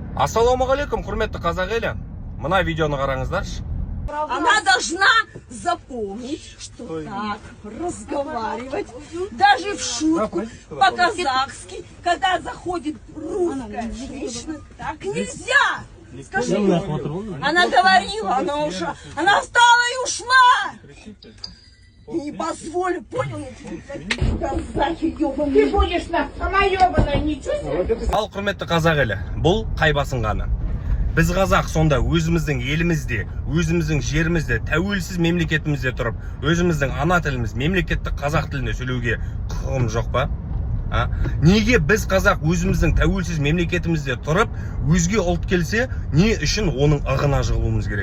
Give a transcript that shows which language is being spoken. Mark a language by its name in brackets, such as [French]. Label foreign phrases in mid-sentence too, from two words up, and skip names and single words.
[Kazakh] Ассалаумағалейкум, құрметті қазақ елі. Мына видеоны қараңыздаршы. [Russian] Она должна запомнить, что так разговаривать, даже в шутку, по-казахски, когда заходит русская женщина, так нельзя. Скажи, она говорила, она встала и ушла. Не позволю, понял? Казахи ёбаные. Ты будешь сама ёбаная, ничего себе. [Kazakh] Ал құрметті қазақ елі, бұл қай басынғаны? Біз қазақ сонда өзіміздің елімізде, өзіміздің жерімізде, тәуелсіз мемлекетімізде тұрып, өзіміздің ана тіліміз, мемлекеттік қазақ тілінде сөйлеуге құқығым жоқ па? Неге біз қазақ өзіміздің тәуелсіз мемлекетімізде тұрып, өзге ұлт келсе, не үшін оның ығына жығылуымыз керек?